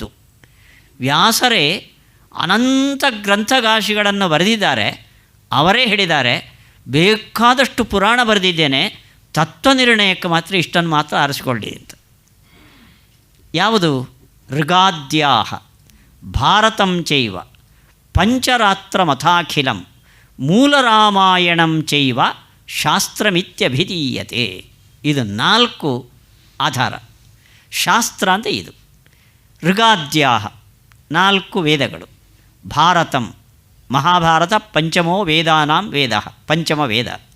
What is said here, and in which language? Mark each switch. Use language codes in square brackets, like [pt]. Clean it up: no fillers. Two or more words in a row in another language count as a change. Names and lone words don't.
[kn] ವ್ಯಾಸರೇ ಅನಂತ ಗ್ರಂಥಗಾಶಿಗಳನ್ನು ಬರೆದಿದ್ದಾರೆ. ಅವರೇ ಹೇಳಿದ್ದಾರೆ, ಬೇಕಾದಷ್ಟು ಪುರಾಣ ಬರೆದಿದ್ದೇನೆ, ತತ್ವನಿರ್ಣಯಕ್ಕೆ ಮಾತ್ರ ಇಷ್ಟನ್ನು ಮಾತ್ರ ಆರಿಸಿಕೊಳ್ಳಿ ಅಂತ. ಯಾವುದು? [sa] ऋगाद्याह भारतं चैव पञ्चरात्रमथाखिलं मूलरामायणं चैव शास्त्रमित्यभिधीयते. [kn] ಇದು 4 ಆಧಾರ. ಶಾಸ್ತ್ರ ಅಂತ ಇದು. ಋಗಾದ್ಯಾಹ 4 ವೇದಗಳು. ಭಾರತಂ ಮಹಾಭಾರತ [sa] पञ्चमो वेदानां वेद, [kn] ಪಂಚಮ ವೇದ.